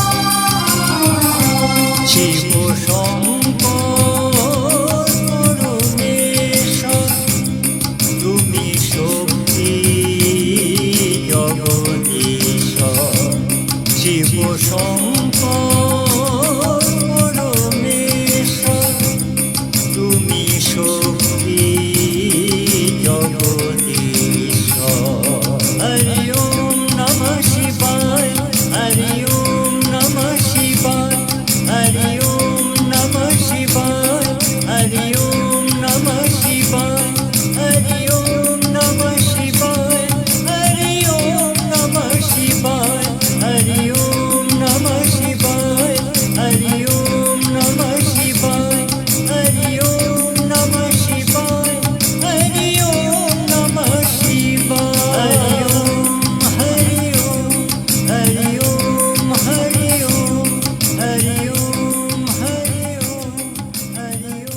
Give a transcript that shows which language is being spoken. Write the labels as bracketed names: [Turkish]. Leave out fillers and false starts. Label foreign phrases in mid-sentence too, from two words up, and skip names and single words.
[Bangla] শিব শঙ্কর পরমেশ্বর তুমি শক্তি জগদীশ্বর শিব শঙ্কর পরমেশ্বর তুমি শক্তি জগদীশ্বর [Sanskrit] হরি ওম নমঃ শিবায় হরি ওম নমঃ শিবায় হরি ওম নমঃ শিবায় হরি ওম নমঃ শিবায় হরি ওম নমঃ শিবায় হরি ওম নমঃ শিবায় হরি ওম নমঃ শিবায় হরি ওম নমঃ শিবায় হরি ওম নমঃ শিবায় হরি ওম নমঃ শিবায় হরি ওম হরি ওম হরি ওম হরি ওম হরি ওম হরি